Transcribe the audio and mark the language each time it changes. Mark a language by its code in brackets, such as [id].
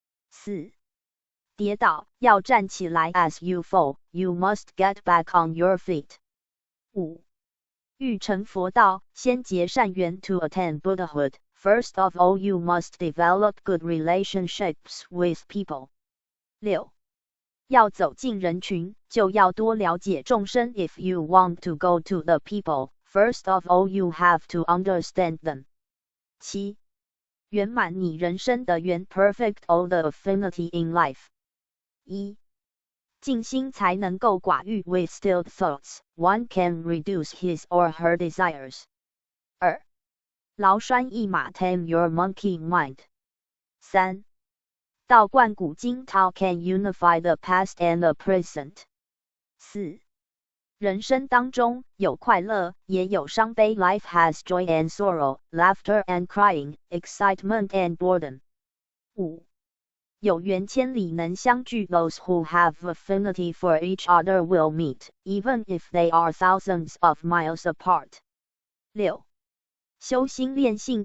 [zh] 4. 跌倒要站起来 [en] As you fall, you must get back on your feet. [zh] 5. 欲成佛道，先结善缘 [en] To attain Buddhahood, first of all you must develop good relationships with people. 6. [zh] 要走进人群，就要多了解众生 [en] If you want to go to the people, first of all you have to understand them. [zh] 7. 圆满你人生的缘 [en] perfect all the affinity in life. [zh] 1. 静心才能够寡欲 [en] With stilled thoughts, one can reduce his or her desires. [zh] 2. 劳拴一马 [en] Tame your monkey mind. [zh] 3. 道贯古今 [en] Tao can unify the past and the present. 4. [zh] 人生当中有快乐，也有伤悲 [en] Life has joy and sorrow, laughter and crying, excitement and boredom. [zh] 5. 有缘千里能相聚 [en] Those who have affinity for each other will meet, even if they are thousands of miles apart. [zh] 6. 修心练性